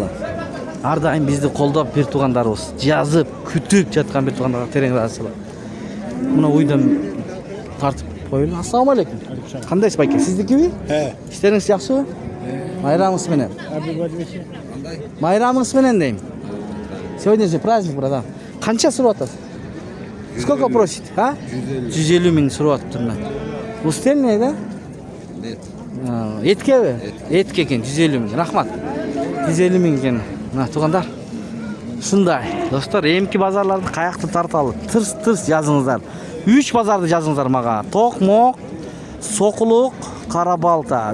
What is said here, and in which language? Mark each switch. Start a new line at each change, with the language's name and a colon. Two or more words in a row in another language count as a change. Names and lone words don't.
Kyrgyz: Ар дайым бизди колдоп бир туугандарыбыз, жазып, күтүп жаткан бир туугандарга терең ыраазычылык. Мына уйдан тартып коелу.
Arabic: السلام عليكم.
Kyrgyz: Кандайсыз байке? Сиздикиби? Иштериңиз жакшыбы? Майрамыңыз менен. Майрамыңыз менен дейм.
Russian: Сегодня же праздник, братан.
Kyrgyz: Канча сурап атасыз?
Russian: Сколько просит, а?
Kyrgyz: 150 миң сурап атыптыр мына. Устельный, да?
Russian: Нет.
Kyrgyz: Эткеби? Этке экен, 150 миң. Рахмат. 150 миң экен. Мына туугандар. Ушундай. Достор, эмки базарларды каякты тарталы? Тырс жазыңыздар. 3 bазарды жазыңыздар мага. Токмок, Сокулук, Карабалта.